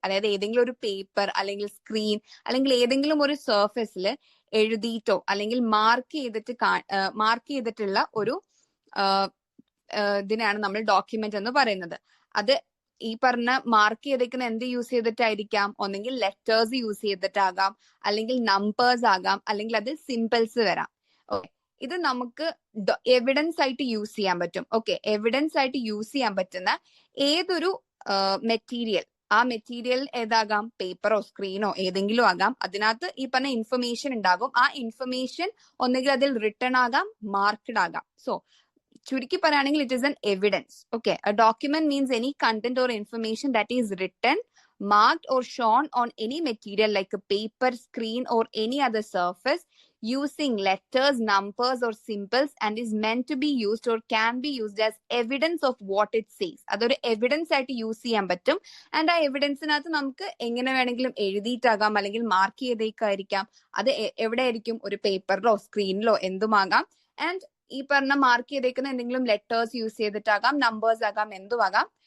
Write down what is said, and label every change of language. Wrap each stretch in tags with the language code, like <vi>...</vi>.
<ml>അതായത് ഏതെങ്കിലും ഒരു പേപ്പർ അല്ലെങ്കിൽ സ്ക്രീൻ അല്ലെങ്കിൽ ഏതെങ്കിലും ഒരു സർഫസിൽ എഴുതിയിട്ടോ അല്ലെങ്കിൽ മാർക്ക് ചെയ്തിട്ടുള്ള ഒരു ഇതിനാണ് നമ്മൾ ഡോക്യുമെന്റ് എന്ന് പറയുന്നത്. അത് ഈ പറഞ്ഞ മാർക്ക് ചെയ്തേക്കുന്ന എന്ത് യൂസ് ചെയ്തിട്ടായിരിക്കാം? ഒന്നെങ്കിൽ ലെറ്റേഴ്സ് യൂസ് ചെയ്തിട്ടാകാം, അല്ലെങ്കിൽ നമ്പേഴ്സ് ആകാം, അല്ലെങ്കിൽ അത് സിമ്പിൾസ് വരാം. ഓക്കെ, ഇത് നമുക്ക് എവിഡൻസ് ആയിട്ട് യൂസ് ചെയ്യാൻ പറ്റും. ഓക്കെ, എവിഡൻസ് ആയിട്ട് യൂസ് ചെയ്യാൻ പറ്റുന്ന ഏതൊരു മെറ്റീരിയൽ, ആ മെറ്റീരിയൽ ഏതാകാം? പേപ്പറോ സ്ക്രീനോ ഏതെങ്കിലും ആകാം. അതിനകത്ത് ഈ പറഞ്ഞ ഇൻഫർമേഷൻ ഉണ്ടാകും. ആ ഇൻഫർമേഷൻ ഒന്നുകിൽ അതിൽ റിട്ടൺ ആകാം, മാർക്ക്ഡ് ആകാം.</ml> <en>so</en> <ml>ചുരുക്കി പറയുകയാണെങ്കിൽ</ml> <en>It is an evidence. Okay, a document means any content or information that is written, marked or shown on any material like a paper, screen or any other surface using letters, numbers or symbols and is meant to be used or can be used as evidence of what it says.</en> <ml>അതൊരു evidence ആയിട്ട് use ചെയ്യാൻ പറ്റും. And ആ എവിഡൻസിനകത്ത് നമുക്ക് എങ്ങനെ വേണമെങ്കിലും എഴുതിയിട്ടാകാം അല്ലെങ്കിൽ mark ചെയ്തേക്കായിരിക്കാം. അത് എവിടെ ആയിരിക്കും? ഒരു പേപ്പറിലോ സ്ക്രീനിലോ എന്തുമാകാം. ആൻഡ് ഈ പറഞ്ഞ മാർക്ക് ചെയ്തേക്കുന്ന എന്തെങ്കിലും ലെറ്റേഴ്സ് യൂസ് ചെയ്തിട്ടാകാം, നമ്പേഴ്സ് ആകാം, എന്തുമാകാം.</ml>